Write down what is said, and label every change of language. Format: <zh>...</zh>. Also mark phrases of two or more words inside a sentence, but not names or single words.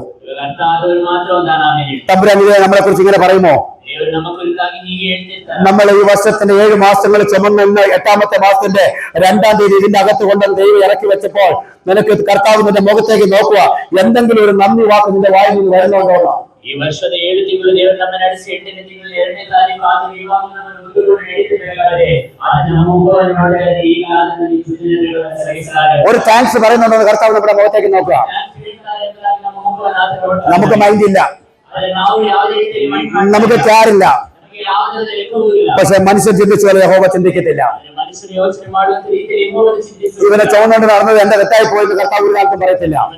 <ml>തമ്പുരാൻ നമ്മളെ കുറിച്ച് ഇങ്ങനെ പറയുമോ? നമ്മൾ ഈ വർഷത്തിന്റെ 7 മാസങ്ങൾ ചുമന്ന് 8ാമത്തെ മാസത്തിന്റെ 2ാം തീയതി ഇതിന്റെ അകത്ത് കൊണ്ട് ദൈവം ഇറക്കി വെച്ചപ്പോൾ നിനക്ക് കർത്താവ് നിന്റെ മുഖത്തേക്ക് നോക്കുക. എന്തെങ്കിലും ഒരു നന്ദി വാക്ക് നിന്റെ വായിൽ നിന്ന് വരുന്നുണ്ടോ?</ml> <kn>ಈ ವರ್ಷದ 7 ತಿಂಗಳು ದೇವರು ನಮ್ಮ ನಡೆಸಿ 8ನೇ ತಿಂಗಳು 2ನೇ ತಾರೀಕು ಆದ ಇವಾಗ ನಮ್ಮನ್ನು ಮುಂದುಕೊಂಡು ನಡೆಯುತ್ತಿದ್ದಾರೆ. ಅದನ್ನು ನಮ್ಮ ಮುಖವನ್ನು ನೋಡಿದರೆ ಈಗ ಅದನ್ನು ಸೂಚನೆಗಳನ್ನು ಸಹಿಸಲಾರೆ.</kn> <ml>ഒരു താങ്ക്സ് പറയുന്നുണ്ടോ? കർത്താവ് നമ്മുടെ മുഖത്തേക്ക് നോക്കുക. നമുക്ക് മൈൻഡ് ഇല്ല, നമുക്ക് ക്യാറില്ല. പക്ഷെ മനുഷ്യൻ ചിന്തിച്ചു പോലെ യഹോവ ചിന്തിക്കത്തില്ല. ഇവനെ ചുവന്നുകൊണ്ട് നടന്നത് എന്റെ തെറ്റായി പോയെന്ന് കർത്താവ് ഒരു കാലത്തും പറയത്തില്ല.</ml>